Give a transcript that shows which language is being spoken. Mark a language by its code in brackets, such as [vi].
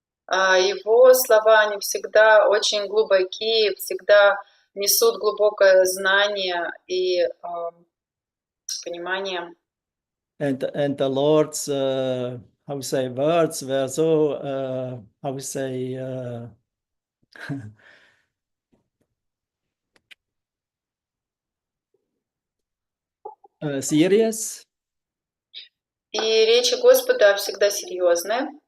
[ru] Его слова, они всегда очень глубокие, всегда несут глубокое знание и понимание. [en] And the Lord's how we say words were so how we say serious. [ru] И речи Господа всегда серьезные.